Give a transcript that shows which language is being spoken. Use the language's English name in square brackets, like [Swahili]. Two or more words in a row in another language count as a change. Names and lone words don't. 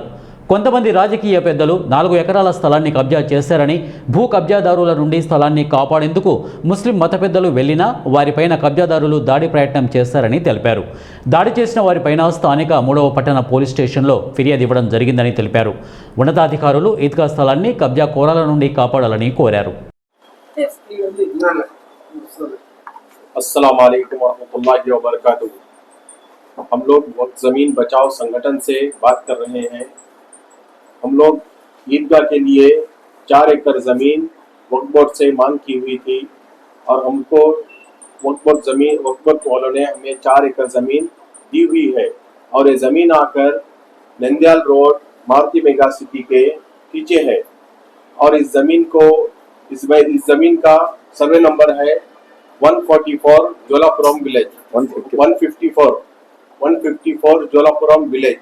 [Telugu] కొంతమంది రాజకీయ పెద్దలు 4 ఎకరాల స్థలాన్ని కబ్జా చేశారని, భూ కబ్జాదారుల నుండి స్థలాన్ని కాపాడేందుకు ముస్లిం మత పెద్దలు వెళ్లినా వారిపైన కబ్జాదారులు దాడి ప్రయత్నం చేశారని తెలిపారు. దాడి చేసిన వారిపైన స్థానిక 3వ పట్టణ పోలీస్ స్టేషన్లో ఫిర్యాదు ఇవ్వడం జరిగిందని తెలిపారు. ఉన్నతాధికారులు ఈద్గా స్థలాన్ని కబ్జా కోరాల నుండి కాపాడాలని కోరారు. [Arabic] السلام عليكم ورحمة الله وبركاته. [Hindi] हम लोग वक्फ ज़मीन बचाओ संगठन से बात कर रहे हैं। हम लोग ईदगाह के लिए 4 एकड़ ज़मीन वक्फ बोर्ड से मांग की हुई थी और हमको वक्फ बोर्ड वालों ने हमें 4 एकड़ ज़मीन दी हुई है और ये ज़मीन आकर नंद्याल रोड मारुति मेगा सिटी के पीछे है और इस ज़मीन का [English] survey number [Hindi] है 144 जोलापुरम विलेज, 154 जोलापुरम विलेज।